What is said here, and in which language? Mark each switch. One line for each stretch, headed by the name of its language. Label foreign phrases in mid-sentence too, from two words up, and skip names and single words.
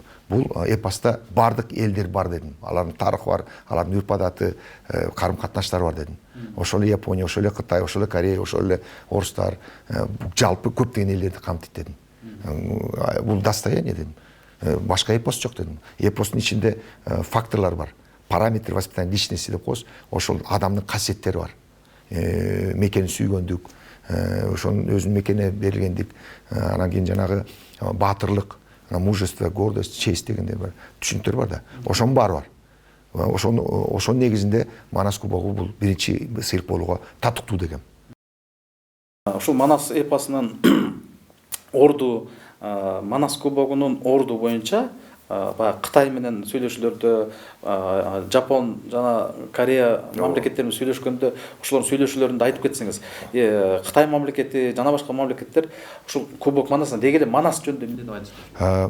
Kyrgyz: Бул эпоста бардык элдер бар дедим. Алардын тарыхы бар, алардын үрп адаты, карым катнаштары бар дедим. Ошол эле Япония, ошол эле Кытай, ошол эле Корея, ошол эле орустар, жалпы көптөгөн элдерди камтыйт дедим. Бул достояние дедим. Башка эпос жок дедим. Эпостун ичинде факторлор бар.
Russian: Параметр воспитания личности
Kyrgyz: деп коебуз. Ошол адамдын касиеттери бар. Мекени сүйгөндүк, ошонун өзүнүн мекенине берилгендик, анан кийин жанагы баатырлык,
Russian: мужество, гордость, честь
Kyrgyz: дегендей бар. Түшүнүктөр бар да. Ошонун баары бар. Ошонун негизинде Манас кубогу бул биринчи сыйлык болууга татыктуу дегем. Ушул Манас эпосунун орду, Манас кубогунун орду боюнча баягы Кытай менен сүйлөшүүлөрдө, Жапон жана Корея мамлекеттери менен сүйлөшкөндө ошолордун сүйлөшүүлөрүндө айтып кетсеңиз, Кытай мамлекети жана башка мамлекеттер ушул кубок Манасына деги эле Манас жөнүндө эмне деп айтышты?